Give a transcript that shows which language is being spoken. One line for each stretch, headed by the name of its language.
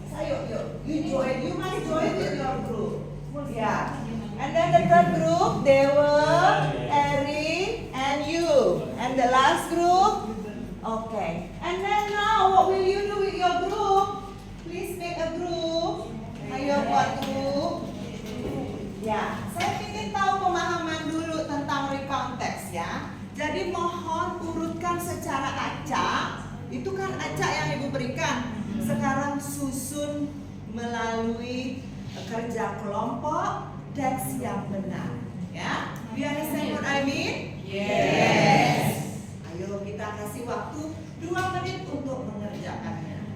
Indonesian: Ayo, yuk,
English: you must join with your group. Ya, and then the third group, Dewa, Eri, and you, and the last group, okay. And then now, what will you do with your group? Please make a group.
Indonesian: Ayo buat grup. Ya, saya ingin tahu pemahaman dulu tentang recontext ya. Jadi mohon urutkan secara acak. Itu kan acak yang Ibu berikan. Sekarang susun melalui kerja kelompok teks yang benar.
English: Ya, do you understand what I mean? Yes.
Indonesian: Ayo kita kasih waktu 2 menit untuk mengerjakannya.